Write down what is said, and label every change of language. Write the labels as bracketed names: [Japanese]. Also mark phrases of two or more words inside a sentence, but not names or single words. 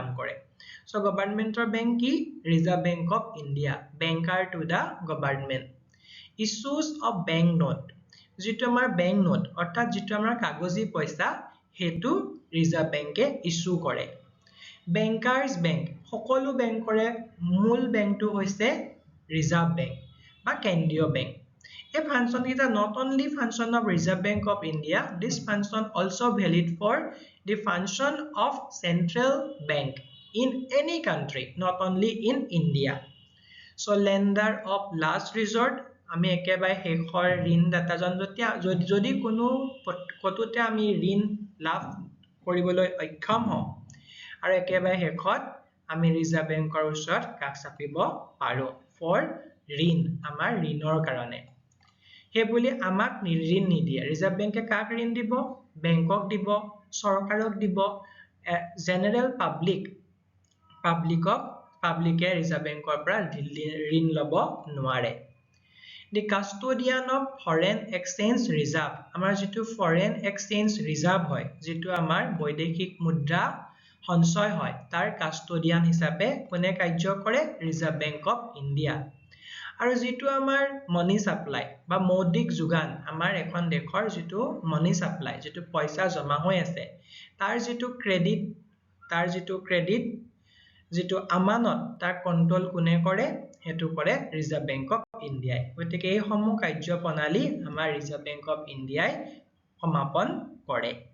[Assamese] কৰে সো গভৰ্নমেন্টৰ বেংক কি [English] Reserve Bank of India banker to the government issues of bank note [Assamese] যেটো আমাৰ বেংক নোট অৰ্থাৎ যেটো আমাৰ কাগজী পইচা হেতু ৰিজাৰ্ভ বেংকে ইস্যু কৰে [English] bankers bank [Assamese] সকলো বেংকৰে মূল বেংকটো হৈছে ৰিজাৰ্ভ বেংক বা কেন্দ্ৰীয় বেংক [English] A function is not only function of Reserve Bank of India, this function also valid for the function of central bank in any country, not only in India. So lender of last resort, [Assamese] আমি একেবাৰে শেষৰ ঋণ দাতাজন যদি কোনো কতোতে আমি ঋণ লাভ কৰিবলৈ অক্ষম হওঁ আৰু একেবাৰে শেষত আমি ৰিজাৰ্ভ বেংকৰ ওচৰত কাষ চাপিব পাৰো ফৰ ঋণ আমাৰ ঋণৰ কাৰণে হে বুলি আমাক ঋণ নিদিয়ে ৰিজাৰ্ভ বেংকে কাক ঋণ দিব বেংকক দিব সৰকাৰক দিব জেনাৰেল পাব্লিকে ৰিজাৰ্ভ বেংকৰ পৰা ঋণ লব নোৱাৰে [English] The custodian of foreign exchange reserve [Assamese] আমাৰ যেটো [English] foreign exchange reserve [Assamese] হয় যেটো আমাৰ বৈদেশিক মুদ্ৰা সঞ্চয় হয় তাৰ কাষ্টডিয়ান হিচাপে কোনে কাৰ্য কৰে ৰিজাৰ্ভ বেংক অফ ইণ্ডিয়া আৰু যেটো আমাৰ [English] money supply [Assamese] বা মৌদ্ৰিক যোগান আমাৰ এখন দেশৰ যেটো [English] money supply [Assamese] যেটো পইচা জমা হৈ আছে তাৰ যেটো ক্ৰেডিট যেটো আমানত তাৰ কন্ট্ৰোল কোনে কৰে হেতু কৰে ৰিজাৰ্ভ বেংক অফ ইণ্ডিয়াই গতিকে এই সমূহ কাৰ্যপ্ৰণালী আমাৰ ৰিজাৰ্ভ বেংক অফ ইণ্ডিয়াই সমাপন কৰে